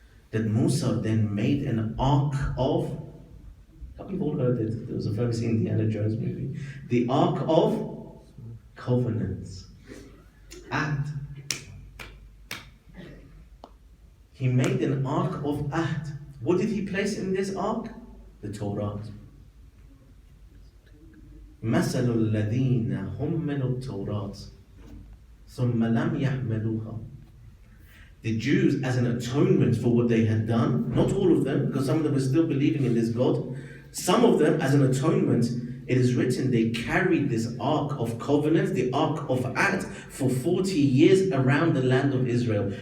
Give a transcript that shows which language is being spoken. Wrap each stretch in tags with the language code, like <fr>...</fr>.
<en>That Musa then made an ark of, you've all heard it, there was a famous Indiana Jones movie. The Ark of Covenants. Ahd. He made an Ark of Ahd. What did he place in this Ark? The Torah.</en> <ar>مثل الذين حملوا التوراة ثم لم يحملوها.</ar> <en>The Jews, as an atonement for what they had done, not all of them, because some of them were still believing in this God, some of them, as an atonement, it is written they carried this Ark of Covenant, the Ark of Ahd, for 40 years around the land of Israel.</en>